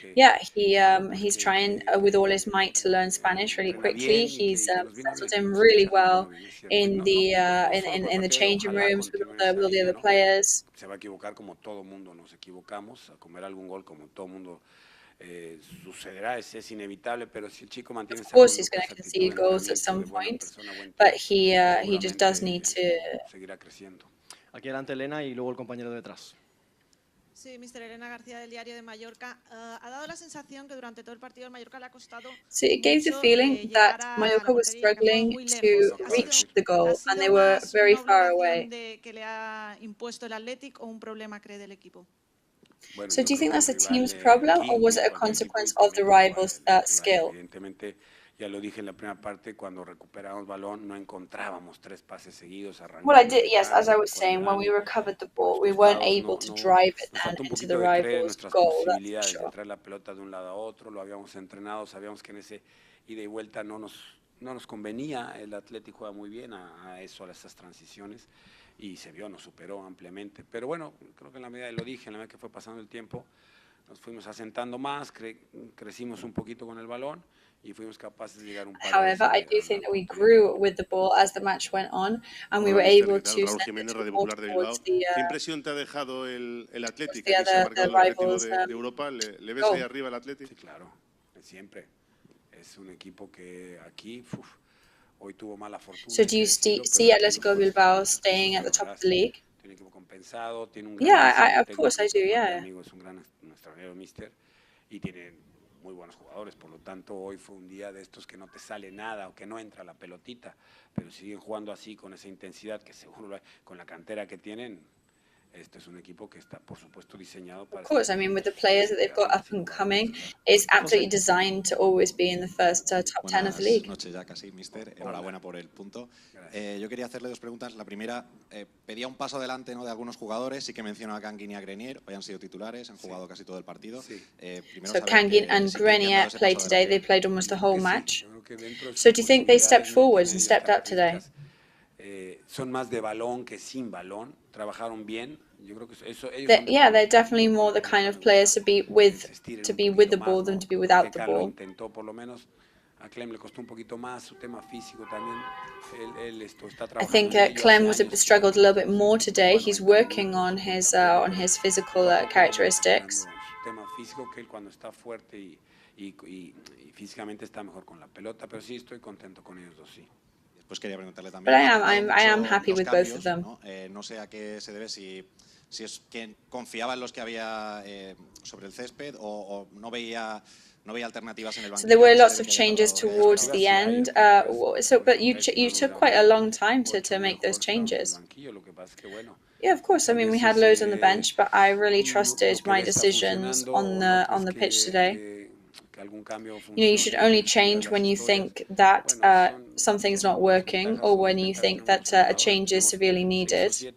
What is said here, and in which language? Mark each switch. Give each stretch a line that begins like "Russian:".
English: Yeah, he's trying with all his might to learn Spanish really quickly. He's settled in really well in the changing rooms with all the other players.
Spanish: Se va a equivocar como todo mundo nos equivocamos, a comer algún gol como todo mundo sucederá, es inevitable, pero si el chico mantiene esa conducta,
English: he's going to concede goals at some point, but he just does need to
Spanish: seguirá creciendo. Aquí adelante Elena y luego el compañero de detrás. Sí, Mr. Elena García del Diario de Mallorca. Ha dado la sensación que durante todo el partido el Mallorca le ha costado.
English: So it gave the feeling that Mallorca was struggling to reach the goal and they were very far away.
Spanish: ¿Que le ha impuesto el Athletic o un problema cree del equipo?
English: So do you think that's a team's problem or was it a consequence of the rival's skill?
Spanish: Evidentemente, ya lo dije en la primera parte, cuando recuperamos balón no encontrábamos 3 pases seguidos.
English: Well, I did, yes, as I was saying, when we recovered the ball, we weren't able to drive it then into the rival's goal, that's for sure.
Spanish: De traer la pelota de un lado a otro, lo habíamos entrenado, sabíamos que en ese ida y vuelta no nos convenía, el Atlético juega muy bien a esas transiciones y se vio, nos superó ampliamente. Pero bueno, creo que en la medida, lo dije, en la medida que fue pasando el tiempo, nos fuimos asentando más, crecimos un poquito con el balón y fuimos capaces de llegar un par de veces.
English: However, I do think that we grew with the ball as the match went on and we were able to send it towards the
Spanish: ¿Qué impresión te ha dejado el Athletic?
English: the other rivals.
Spanish: De Europa, ¿le ves ahí arriba el Athletic? Sí, claro, siempre. Es un equipo que aquí hoy tuvo mala fortuna.
English: So do you see Atletico Bilbao staying at the top of the league?
Spanish: Tiene un equipo compensado, tiene un
English: Yeah, of course I do, yeah.
Spanish: Es un gran extranjero mister y tiene muy buenos jugadores, por lo tanto hoy fue un día de estos que no te sale nada o que no entra la pelotita, pero siguen jugando así con esa intensidad que seguro con la cantera que tienen. Este es un equipo que está, por supuesto, diseñado para.
English: Of course, I mean, with the players that they've got up and coming, it's absolutely designed to always be in the first top 10 of the league.
Spanish: Buenas noches ya casi, mister. Enhorabuena por el punto. Yo quería hacerle 2 preguntas. La primera, pedía un paso adelante, ¿no?, de algunos jugadores. Sí que menciona a Kang-in y a Grenier. Hoy han sido titulares, han jugado casi todo el partido.
English: So Kang-in and Grenier played today. They played almost the whole match. So do you think they stepped forwards and stepped up today?
Spanish: Son más de balón que sin balón. Trabajaron bien. Yo creo que eso,
English: yeah, they're definitely more the kind of players to be with the ball than to be without the ball.
Spanish: Intentó por lo menos. A Clem le costó un poquito más su tema físico también. Él está trabajando.
English: I think Clem struggled a little bit more today. He's working on his physical characteristics.
Spanish: Su tema físico, que él cuando está fuerte y físicamente está mejor con la pelota, pero sí estoy contento con ellos dos, sí. Pues quería preguntarle también.
English: But I am happy with both of them.
Spanish: No sé a qué se debe, si es que confiaba en los que había sobre el césped o no veía alternativas en el banquillo.
English: So there were lots of changes towards the end. But you took quite a long time to make those changes. Yeah, of course. I mean, we had loads on the bench, but I really trusted my decisions on the pitch today. You know, you should only change when you think that something's not working or when you think that a change is severely needed.